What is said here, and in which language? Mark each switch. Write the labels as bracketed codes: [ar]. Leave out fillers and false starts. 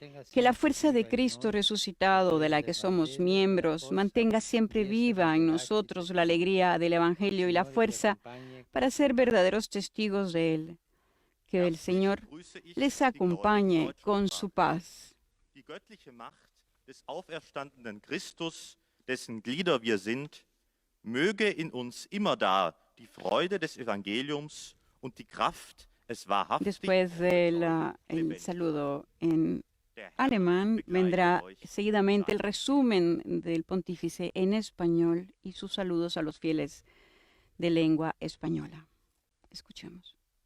[es] Que la fuerza de Cristo resucitado, de la que somos miembros, mantenga siempre viva en nosotros la alegría del Evangelio y la fuerza para ser verdaderos testigos de él. Que el Señor les acompañe con su paz. [de] Die göttliche Macht des auferstandenen Christus, dessen Glieder wir sind, möge in uns immer da die Freude des Evangeliums und die Kraft, es wahrhaftig [es] Después del el saludo en alemán, vendrá seguidamente el resumen del pontífice en español y sus saludos a los fieles de lengua española. Escuchemos.